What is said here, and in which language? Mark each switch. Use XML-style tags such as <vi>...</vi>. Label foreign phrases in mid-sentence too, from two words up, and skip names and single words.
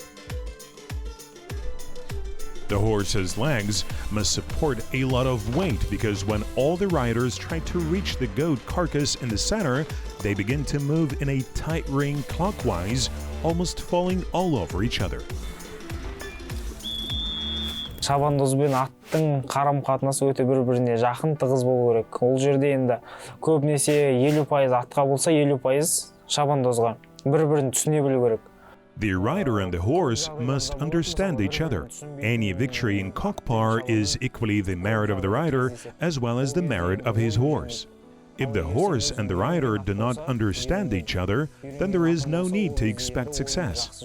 <en>The horse's legs must support a lot of weight because when all the riders try to reach the goat carcass in the center, they begin to move in a tight ring clockwise, almost falling all over each other.</en> <kk>Шабандоз бен аттың қарым-қатынасы өте бір-біріне жақын, тығыз болу керек. Ол жерде енді көбінесе 50% атқа болса, 50% шабандозға бір-бірін түсіне білу керек.</kk> <en>The rider and the horse must understand each other. Any victory in Kokpar is equally the merit of the rider as well as the merit of his horse. If the horse and the rider do not understand each other, then there is no need to expect success.</en>